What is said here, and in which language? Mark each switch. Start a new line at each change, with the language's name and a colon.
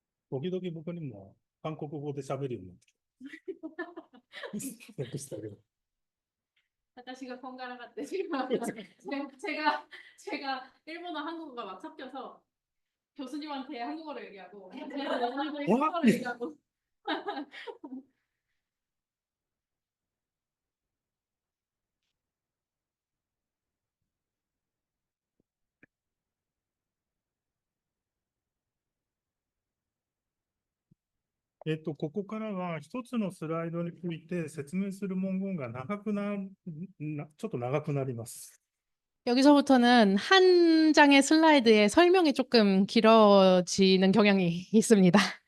Japanese: 時々僕にも韓国語で喋るようになってきた。訳してあげる。私が
Korean: 번갈아 갔대 지금 제가 일본어 한국어가 막 섞여서 교수님한테 한국어로 얘기하고 한국어로 얘기하고
Japanese: ここからは一つのスライドについて説明する文言がちょっと長くなります。
Korean: 여기서부터는 한 장의 슬라이드에 설명이 조금 길어지는 경향이 있습니다.